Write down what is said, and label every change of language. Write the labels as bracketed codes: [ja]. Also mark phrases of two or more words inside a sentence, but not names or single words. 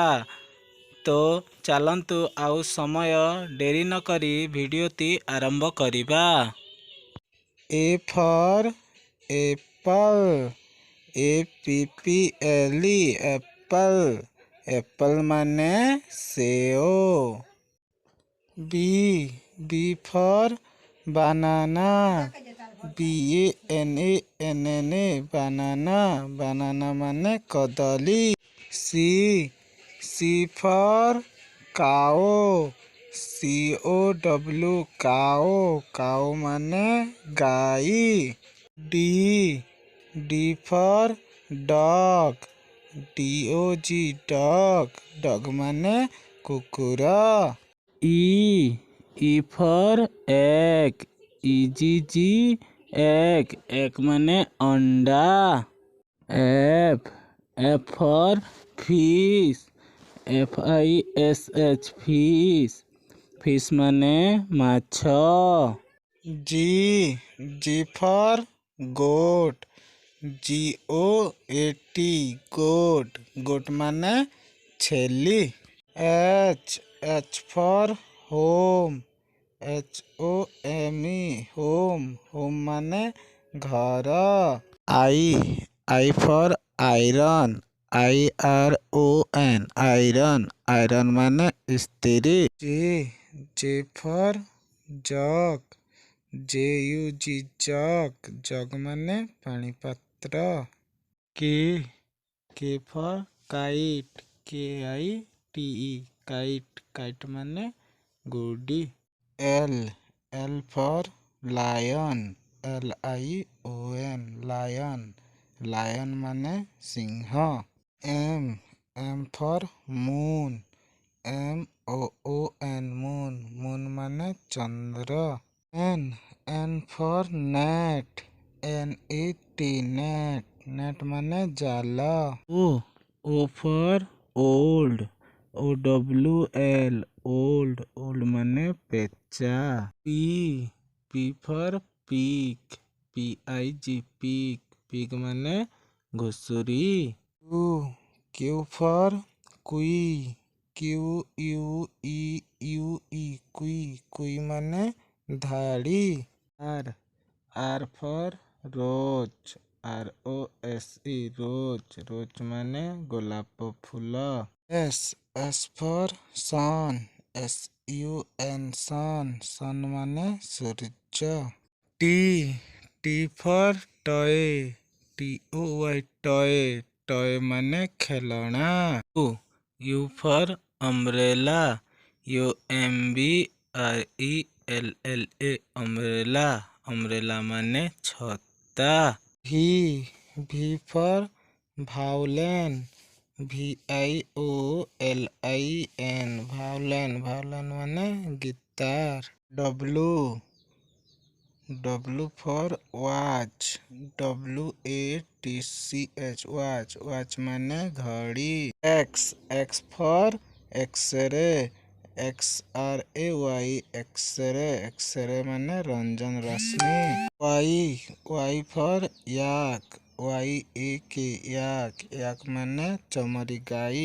[or] ତ ଚାଲନ୍ତୁ ଆଉ ସମୟ ଡେରି ନ କରି ଭିଡ଼ିଓଟି ଆରମ୍ଭ କରିବା। [en] A for apple, APPLE apple, apple [or] ମାନେ ସେଓ। [en] B for banana, BANANA banana, banana [or] ମାନେ କଦଳୀ। [en] C for cow, COW cow, cow [or] ମାନେ ଗାଈ। [en] D for dog, DOG dog, dog [or] ମାନେ କୁକୁର। [en] E for egg, EGG egg, egg [or] ମାନେ ଅଣ୍ଡା। [en] F for fish, FISH fish, fish [or] ମାନେ ମାଛ। [en] G for goat, GOAT goat, goat [or] ମାନେ ଛେଳି। [en] H for home, HOME home, home [or] ମାନେ ଘର। [en] I for iron, IRON iron, iron [or] ମାନେ ଇସ୍ତ୍ରୀ। [en] J for jug, JUG jug, jug [or] ମାନେ ପାଣି ପାତ୍ର। [en] K for kite, KITE kite, kite [or] ମାନେ ଗୁଡ଼ି। [en] L for lion, LION lion, lion [or] ମାନେ ସିଂହ। [en] M for moon, MOON moon, moon [or] ମାନେ ଚନ୍ଦ୍ର। [en] N for net, NET net, net [or] ମାନେ ଜାଲ। [en] O for old, OWL old, old [or] ମାନେ ପେଚା। [en] P for pig, PIG pig, pig [or] ମାନେ ଘୁଷୁରୀ। [en] Q for kui, QUEUE kui, kui [or] ମାନେ ଧାଡ଼ି। [en] R for rose, ROSE rose, rose [or] ମାନେ ଗୋଲାପ ଫୁଲ। [en] S for sun, SUN sun, sun [or] ମାନେ ସୂର୍ଯ୍ୟ। [en] T for toy, TOY toy, toy [or] ମାନେ ଖେଳଣା। [en] U for umbrella, UMBRELLA umbrella, umbrella [or] ମାନେ ଛତା। [en] V for violin, VIOLIN violin, violin [or] ମାନେ ଗିଟାର। [en] W for watch, WATCH watch, watch [or] ମାନେ ଘଡ଼ି। [en] X for X-ray, XRAY X-ray, X-ray [or] ମାନେ ରଞ୍ଜନ ରଶ୍ମି। [en] Y for yak, YAK yak, yak [or] ମାନେ ଚମରି ଗାଈ।